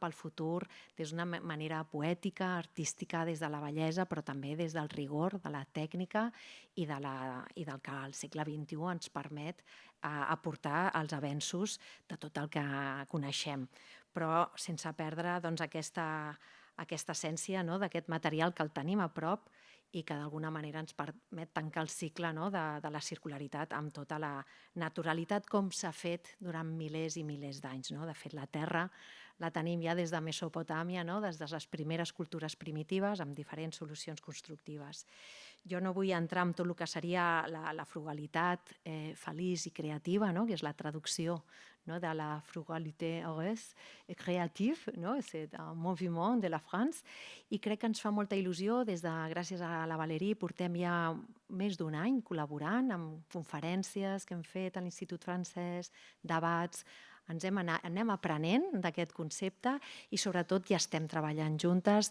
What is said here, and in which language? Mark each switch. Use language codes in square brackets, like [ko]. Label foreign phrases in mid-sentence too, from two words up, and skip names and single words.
[ca] al futur, des d'una manera poètica, artística, des de la bellesa, però també des del rigor, de la tècnica i del que el segle XXI ens permet aportar als avenços de tot el que coneixem, però sense perdre aquesta essència d'aquest material que el tenim a prop i que d'alguna manera ens permet tancar el cicle de la circularitat amb tota la naturalitat com s'ha fet durant milers i milers d'anys. De fet, la Terra la tenim ja des de Mesopotàmia, des de les primeres cultures primitives, amb diferents solucions constructives. Jo no vull entrar en tot el que seria la frugalitat feliç i creativa, que és la traducció de [fr] la frugalité heureuse et créative, c'est un [ca] moviment de la France, i crec que ens fa molta il·lusió, gràcies a la Valérie, portem ja més d'un any col·laborant amb conferències que hem fet a l'Institut francès, debats, anem aprenent d'aquest concepte i sobretot ja estem treballant juntes.